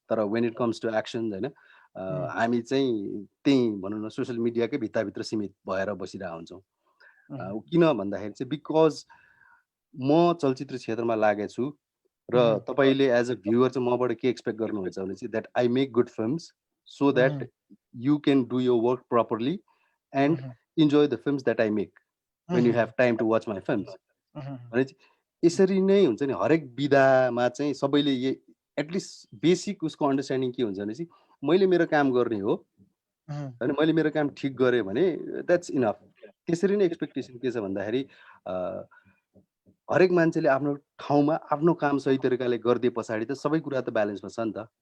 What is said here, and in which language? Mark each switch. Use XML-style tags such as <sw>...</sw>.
<ne>तर when it comes to action होइन, हामी चाहिँ त्यही भनौँ न सोसियल मिडियाकै भित्रभित्र सीमित भएर बसिरहेको हुन्छौँ। किन भन्दाखेरि चाहिँ बिकज म चलचित्र क्षेत्रमा लागेको छु र तपाईँले एज अ भ्युवर चाहिँ मबाट के एक्सपेक्ट गर्नुहुन्छ भने चाहिँ</ne> <en>that I make good films</en> <ne>so that you can do your work properly and</ne> <en>enjoy the films that I make when you have time to watch my films.</en> <ne>भनेपछि यसरी नै हुन्छ नि, हरेक विधामा चाहिँ सबैले एटलिस्ट बेसिक उसको अन्डरस्ट्यान्डिङ के हुन्छ भनेपछि मैले मेरो काम गर्ने हो होइन, मैले मेरो काम ठिक गरेँ भने</ne> <en>That's enough.</en> <ne>त्यसरी नै एक्सपेक्टेसन के छ भन्दाखेरि हरेक मान्छेले आफ्नो ठाउँमा आफ्नो काम सही तरिकाले गरिदिए पछाडि त सबै कुरा त ब्यालेन्समा छ नि त।</ne>